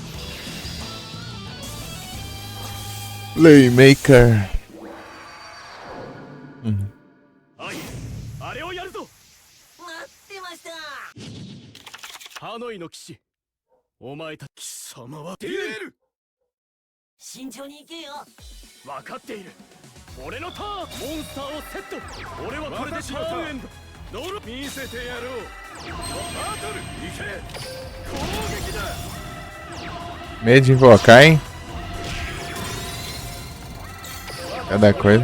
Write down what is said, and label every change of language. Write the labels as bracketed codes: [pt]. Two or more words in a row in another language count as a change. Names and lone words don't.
[ja] Playmaker. はいあれをやるぞ。待ってましたハノイの騎士お前た貴様は出れる。慎重に行けよ分かっている。俺のターンモンスターをセット。俺はこれでターンエンド。ノル見せてやろう。バトル行け。攻撃だ。 [pt] Medo de invocar, hein? Cada coisa.